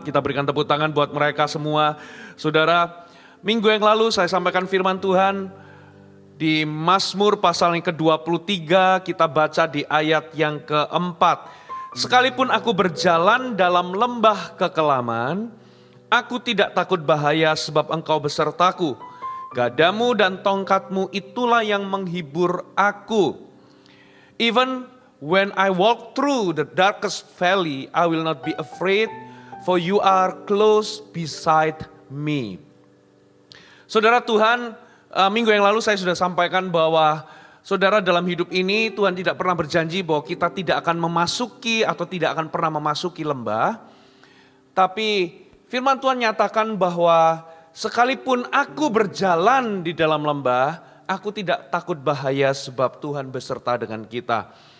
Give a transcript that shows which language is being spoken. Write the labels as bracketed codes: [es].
[id] Kita berikan tepuk tangan buat mereka semua. Saudara, minggu yang lalu saya sampaikan firman Tuhan di Mazmur pasal yang ke-23, kita baca di ayat yang ke-4. Sekalipun aku berjalan dalam lembah kekelaman, aku tidak takut bahaya sebab Engkau besertaku. Gadamu dan tongkatmu itulah yang menghibur aku. [en] Even when I walk through the darkest valley, I will not be afraid, for you are close beside me. [id] Saudara, Tuhan, minggu yang lalu saya sudah sampaikan bahwa saudara dalam hidup ini Tuhan tidak pernah berjanji bahwa kita tidak akan memasuki atau tidak akan pernah memasuki lembah. Tapi firman Tuhan nyatakan bahwa sekalipun aku berjalan di dalam lembah, aku tidak takut bahaya sebab Tuhan beserta dengan kita.